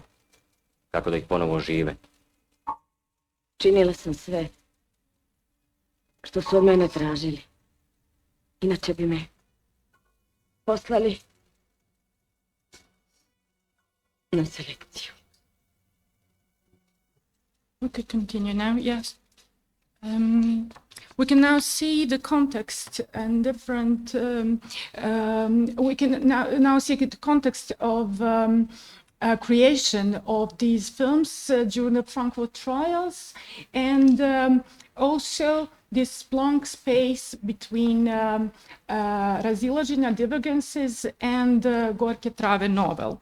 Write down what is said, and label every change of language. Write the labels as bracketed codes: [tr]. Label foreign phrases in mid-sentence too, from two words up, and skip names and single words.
[hr] Kako da ih ponovo ožive. Činila sam sve što su od mene tražili. Inače bi me poslali na selekciju. [en] We could continue now, yes. We can now see the context and different. We can now see the context of creation of these films during the Frankfurt trials, and also this long space between razilaženja, divergences, and Gorke Trave novel.